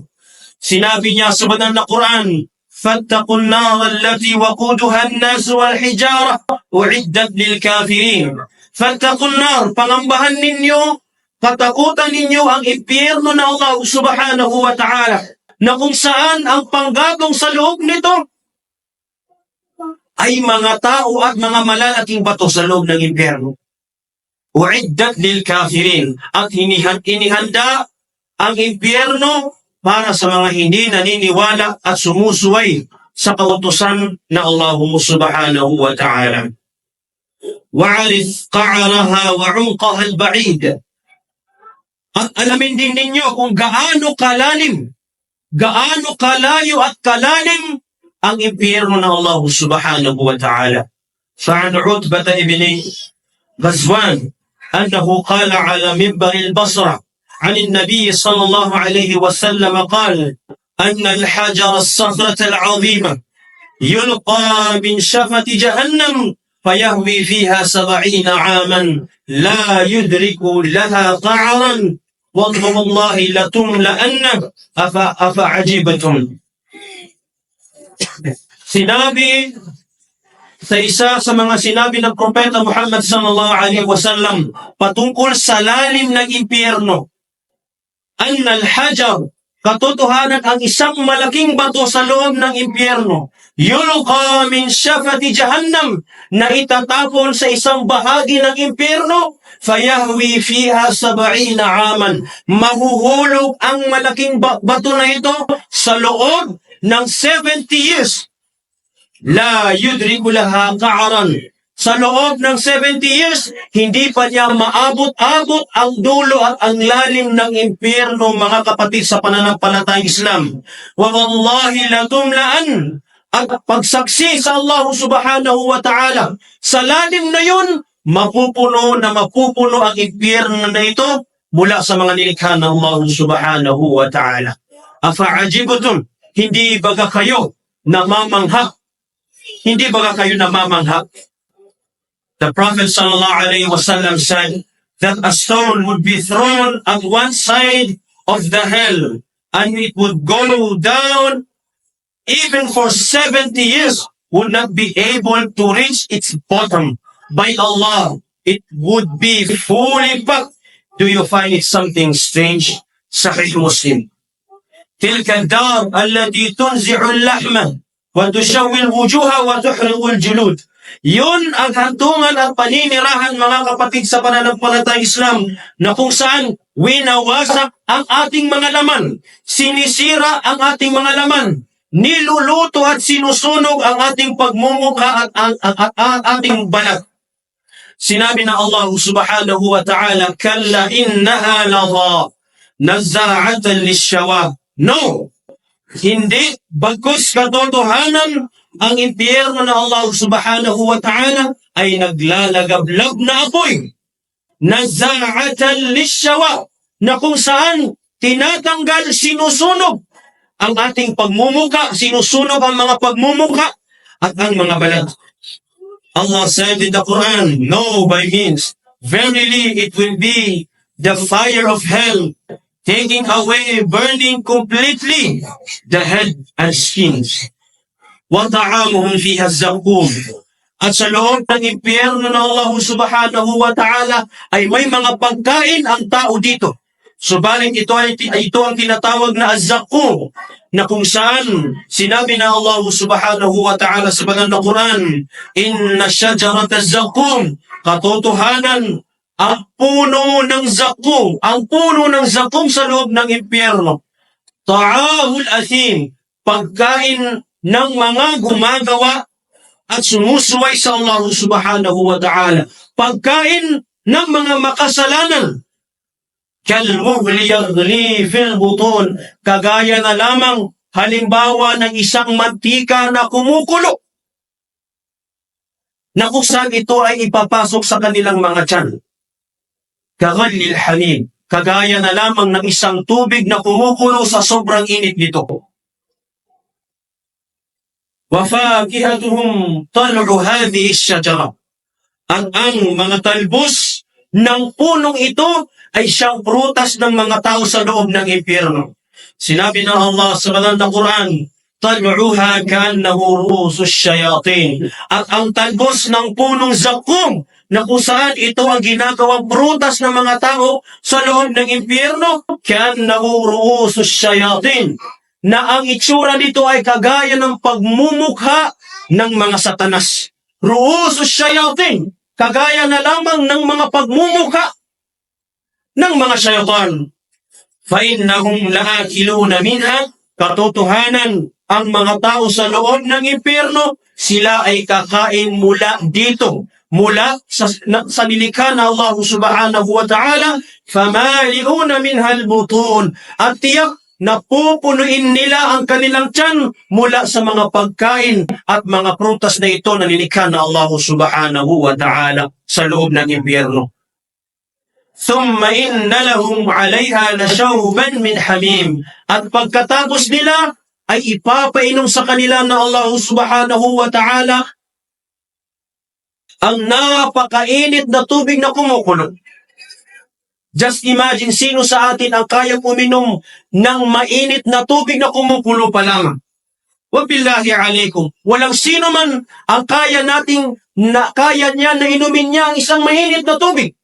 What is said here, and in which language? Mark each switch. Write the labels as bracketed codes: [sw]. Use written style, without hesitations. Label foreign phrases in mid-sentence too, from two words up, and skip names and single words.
[tl] Sinabi niya sa banal na Quran, [ar] فَاتَّقُوا النَّارَ الَّتِي وَقُودُهَا النَّاسُ وَالْحِجَارَةُ أُعِدَّتْ لِلْكَافِرِينَ. فَاتَّقُوا النَّارَ, [tl] pangambahan ninyo, katakutan ninyo ang impyerno ng [ar] الله سبحانه وتعالى, [tl] na kung saan ang panggatong sa loob nito ay mga tao at mga malalaking bato sa loob ng impyerno. [ar] أعدت للكافرين, [tl] at inihanda ang impyerno para sa mga hindi naniniwala at sumusuway sa kautusan na [ar] الله سبحانه وتعالى. واعرف قعرها وعمقها البعيد. [tl] At alamin din ninyo kung gaano kalalim, gaano kalayo at kalalim ang impyerno ng [ar] الله سبحانه وتعالى. فعن عتبة بن غزوان أنه قال على منبر البصرة عن النبي صلى الله عليه وسلم قال أن الحجر الصخرة العظيمة يلقى من شفة جهنم فيهوي فيها 70 عاما لا يدرك لها قعرا والله لتملأن أفعجبتم. [tl] Sinabi sa isa sa mga sinabi ng Propeta Muhammad [ar] صلى الله عليه وسلم [tl] patungkol sa lalim ng impyerno, [ar] أن الحجر, [tl] katotohanan ang isang malaking bato sa loob ng impyerno, [ar] يلقى من شفة جهنم, [tl] na itatapon sa isang bahagi ng impyerno, [ar] فيهوي فيها 70 عاما, [tl] mahuhulog ang malaking bato na ito sa loob ng 70 years. [ar] لا يدرك لها قعرا. [tl] Sa loob ng 70 years, hindi pa niya maabot-abot ang dulo at ang lalim ng impyerno, mga kapatid sa pananampalatayang Islam. [ar] ووالله لتملأن, [tl] at pagsaksi sa [ar] الله سبحانه وتعالى, [tl] sa lalim na yun, mapupuno ang impyerno na ito mula sa mga nilikha ng [ar] الله سبحانه وتعالى. Afa'ajibutum, [tl] hindi baga kayo namamangha? Hindi baga kayo namamangha? [en] The Prophet [ar] صلى الله عليه وسلم [en] said that a stone would be thrown at one side of the hell and it would go down even for 70 years, would not be able to reach its bottom. By Allah, it would be fully packed. Do you find it something strange? Sahih Muslim. [ar] تلك الدار التي تنزع اللحم وتشوي الوجوه وتحرق الجلود. [tl] Yun ang hantungan at paninirahan, mga kapatid sa pananampalatayang Islam, na kung saan winawasak ang ating mga laman, sinisira ang ating mga laman, niluluto at sinusunog ang ating pagmumukha at ang ating balat. Sinabi na [ar] الله سبحانه وتعالى, كلا إنها لظى نزاعة للشوى. [tl] No, hindi, bagkus katotohanan, ang impyerno na [ar] الله سبحانه وتعالى [tl] ay naglalagablab na apoy. [ar] نزاعة للشوى, [tl] na kung saan tinatanggal, sinusunog ang ating pagmumuka, sinusunog ang mga pagmumuka at ang mga balat. [en] Allah said in the Quran, no, by means, verily it will be the fire of hell, taking away, burning completely the head and skins. [ar] وَطَعَامُهُمْ فِيهَا الزَّقُومُ. [tl] At sa loob ng impyerno ng [ar] الله سبحانه وتعالى [tl] ay may mga pagkain ang tao dito. Subalit ito ang tinatawag na az-zaqum, na kung saan sinabi na [ar] الله سبحانه وتعالى [tl] sa banal na Quran, [ar] إن شجرة الزقوم, [tl] katotohanan ang puno ng zaqum, ang puno ng zaqum sa loob ng impyerno. [ar] طعام الأثيم, [tl] pagkain ng mga gumagawa at sumusuway sa [ar] الله سبحانه وتعالى. [tl] Pagkain ng mga makasalanan. [ar] كالمهل يغلي في البطون, [tl] kagaya na lamang halimbawa ng isang mantika na kumukulo, na kung saan ito ay ipapasok sa kanilang mga tiyan. [ar] كغلي الحميم, [tl] kagaya na lamang ng isang tubig na kumukulo sa sobrang init nito. [ar] وَفَاكِهَتُهُمْ طَلْعُ هَذِهِ الشَّجَرَةِ. [tl] At ang mga talbos ng punong ito ay siyang prutas ng mga tao sa loob ng impyerno. Sinabi ng Allah sa banal na Quran, [ar] طَلْعُهَا كَأَنَّهُ رُءُوسُ الشَّيَاطِينِ. [tl] At ang talbos ng punong zakum, na kung saan ito ang ginagawang prutas ng mga tao sa loob ng impyerno, [ar] كَأَنَّهُ رُءُوسُ الشَّيَاطِينِ, [tl] na ang itsura nito ay kagaya ng pagmumukha ng mga satanas. [ar] رؤوس الشياطين, [tl] kagaya na lamang ng mga pagmumukha ng mga syaitan. [ar] فَإِنَّهُمْ لَآكِلُونَ مِنْهَا. [tl] Katotohanan, ang mga tao sa loob ng impyerno, sila ay kakain mula dito, mula sa nilikha na [ar] الله سبحانه وتعالى. فَمَالِئُونَ مِنْهَا الْبُطُونَ. [tl] At tiyak, napupunuin nila ang kanilang tiyan mula sa mga pagkain at mga prutas na ito na nilikha na [ar] الله سبحانه وتعالى [tl] sa loob ng impyerno. [ar] ثُمَّ إِنَّ لَهُمْ عَلَيْهَا لَشَوْبًا مِنْ حَمِيمٍ. [tl] At pagkatapos nila ay ipapainom sa kanila na [ar] الله سبحانه وتعالى [tl] ang napakainit na tubig na kumukulo. [en] Just imagine, [tl] sino sa atin ang kayang uminom ng mainit na tubig na kumukulo pa lamang? [ar] وبالله عليكم, [tl] walang sino man ang kaya niya na inumin niya ang isang mainit na tubig.